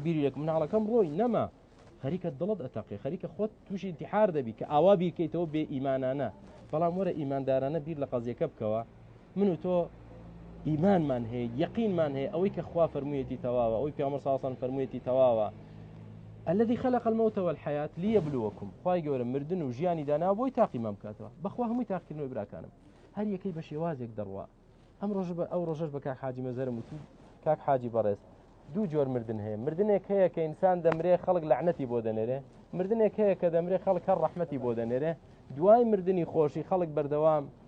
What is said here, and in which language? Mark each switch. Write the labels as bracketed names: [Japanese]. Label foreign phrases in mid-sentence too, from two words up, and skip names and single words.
[Central Kurdish] بیرێک مناڵەکەم ڕۆی نەما خەریکە دڵت ئەتەقێ خەریکە خۆت تووشی انتحار دەبی کە ئاوا بیرکەیتەوە بێ ئیمانانە بەڵام وەرە ئیماندارانە بیر لە قەزیەکە بکەوە من و تۆ ئیمانمان هەیە یەقینمان هەیە ئەوەی کە خوا فەرموویەتی تەواوە ئەوەی پێغەمبەر [Arabic] صلی الله علیه و سلم [Central Kurdish] فەرموویەتی تەواوە [Arabic] الذي خلق الموت والحياة ليبلوكم [Central Kurdish] خواهي گەورە مردن و ژیانی دانا بۆی تاقیمان بکاتەوە بەخوا هەمووی تاقیکردنەوەی براکانم هەر یەکەی بە شێوازێک دەڕوا ئەو ڕۆژەش بە کاک حاجی مەزەرم وتی کاک حاجی بەڕێز دوو جۆر مردن هەیە مردنێک هەیە کە ئینسان دەمرێ خەڵک لعنەتی بۆ دەنێرێ مردنێک هەیە کە دەمرێ خەڵک هەر ڕەحمەتی بۆ دەنێرێ دوای مردنی خۆشی خەڵک بەردەوام